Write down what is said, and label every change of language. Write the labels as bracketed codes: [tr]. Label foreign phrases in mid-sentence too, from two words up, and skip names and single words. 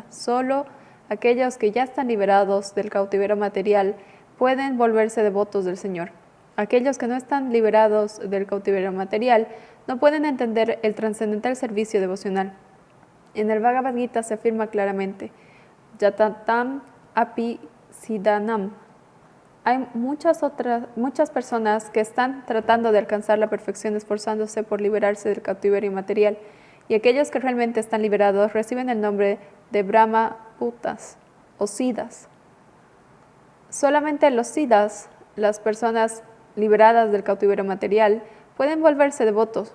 [es] Solo aquellos que ya están liberados del cautiverio material pueden volverse devotos del Señor. Aquellos que no están liberados del cautiverio material no pueden entender el trascendental servicio devocional. En el Bhagavad Gita se afirma claramente, [sa] यततम् अपि सिद्धानाम्. [es] Hay muchas personas que están tratando de alcanzar la perfección esforzándose por liberarse del cautiverio material, y aquellos que realmente están liberados reciben el nombre de Brahma Putas o Siddhas. Solamente los Siddhas, las personas liberadas del cautiverio material, pueden volverse devotos.